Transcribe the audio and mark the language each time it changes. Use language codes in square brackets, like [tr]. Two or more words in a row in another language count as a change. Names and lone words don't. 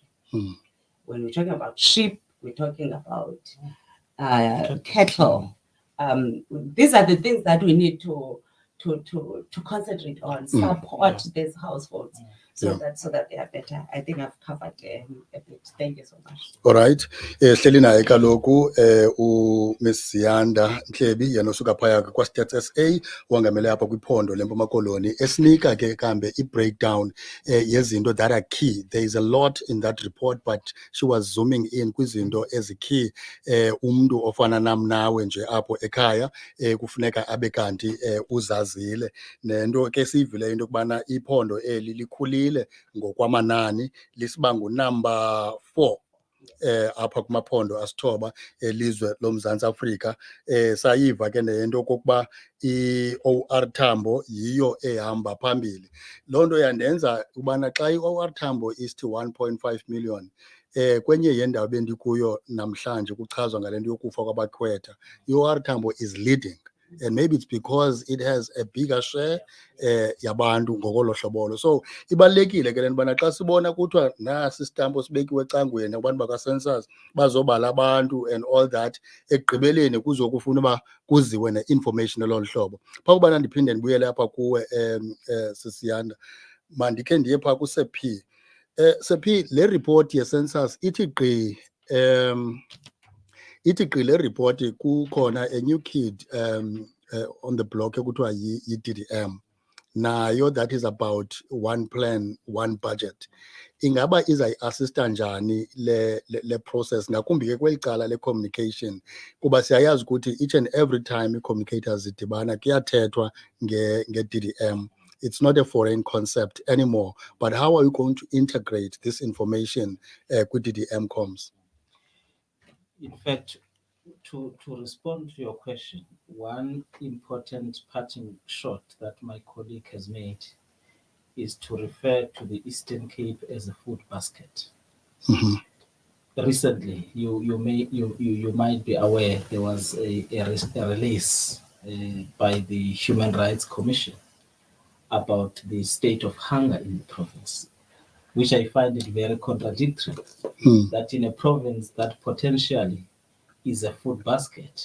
[en] When we're talking about sheep, we're talking about cattle. These are the things that we need to concentrate on, support these households so that they are better. I think I've covered a bit. Thank you so much. All right. [xh] Hleli naye kaloku Miss Ziyanda Ntlebi yena osuka phaya kwa-Stats SA wangamele apha kwiphondo leMpuma Koloni esinika ke kambe i-breakdown yezinto [en] that are key. There is a lot in that report, but she was zooming in [xh] kwizinto ezikey. Umntu ofana nam nawe nje apho ekhaya kufuneka abe kanti uzazile. Nento ke siyivile into kubana iphondo eli likhulile ngokwamanani lisiba ngunumber 4 apha kumaphondo asithoba elizwe loMzantsi Afrika. Sayiva ke nento kokuba i-OR Tambo yiyo ehamba phambili. Loo nto yandenza ubana xa i-OR Tambo isithi 1.5 million kwenye yendawo bendikuyo namhlanje kuchazwa ngale nto yokufa kwabakhwetha, [en] i-OR Tambo is leading. And maybe it's because it has a bigger share [xh] yabantu ngokolo hlobolo. So ibalekile ke lento bana xa sibona kuthiwa nasi isitampo sibekiwe ecangweni abantu baka-census bazobala abantu [en] and all that, [xh] ekugqibeleni kuzokufuna uba kuziwe ne-information elolu hlobo. Phaa kubana ndiphinde ndibuyele apha kuwe Ziyanda, mandikhe ndiye phaa kuSephi. Sephi, le report ye-census ithi gqi le report kukhona [en] a new kid on the block [xh] ekuthiwa yi-DDM nayo, [en] that is about one plan one budget. [xh] Ingaba izayi-assista njani le process ngakumbi ke kweli cala le-communication, kuba siyayazi ukuthi [en] each and every time [xh] i-communicators zidibana kuyathethwa nge-DDM. [en] It's not a foreign concept anymore, but how are you going to integrate this information kwi-DDM comms? In fact, to respond to your question, one important parting shot that my colleague has made is to refer to the Eastern Cape as a food basket. Mhm. Recently, you might be aware there was a release by the Human Rights Commission about the state of hunger in the province, which I find it very contradictory that in a province that potentially is a food basket.